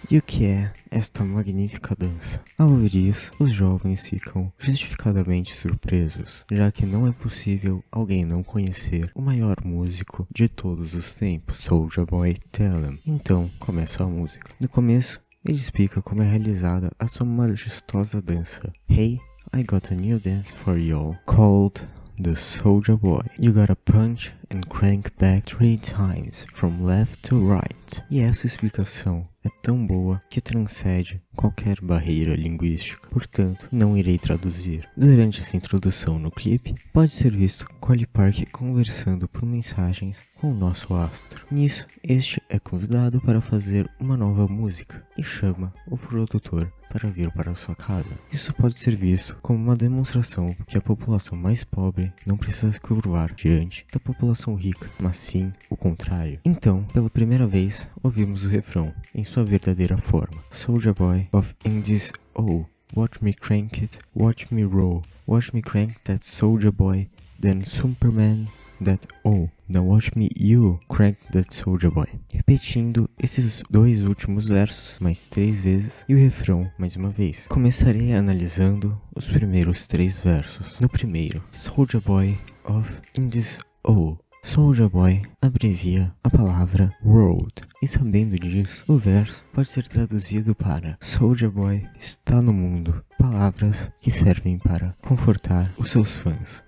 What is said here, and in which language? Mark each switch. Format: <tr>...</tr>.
<pt>E o que é esta magnífica dança? Ao ouvir isso, os jovens ficam justificadamente surpresos, já que não é possível alguém não conhecer o maior músico de todos os tempos, Soulja Boy Tell 'Em. Então começa a música. No começo, ele explica como é realizada a sua majestosa dança.</pt> <en>Hey, I got a new dance for y'all, called the Soulja Boy. You gotta punch and crank back 3 times from left to right.</en> <pt>E essa explicação é tão boa que transcende qualquer barreira linguística, portanto não irei traduzir. Durante essa introdução no clipe, pode ser visto Collie Park conversando por mensagens com o nosso astro. Nisso, este é convidado para fazer uma nova música e chama o produtor para vir para sua casa. Isso pode ser visto como uma demonstração que a população mais pobre não precisa se curvar diante da população rica, mas sim o contrário. Então, pela primeira vez, ouvimos o refrão em sua verdadeira forma.</pt> <en>Soulja Boy of Indies, oh, watch me crank it, watch me roll, watch me crank that Soulja Boy, then Superman that oh, now watch me you crank that Soulja Boy.</en> <pt>Repetindo esses dois últimos versos mais 3 vezes e o refrão mais uma vez. Começarei analisando os primeiros 3 versos. No primeiro,</pt> <en>Soulja Boy of Indies, oh.</en> <pt>Soulja Boy abrevia a palavra world, e sabendo disso, o verso pode ser traduzido para Soulja Boy está no mundo, palavras que servem para confortar os seus fãs.</pt>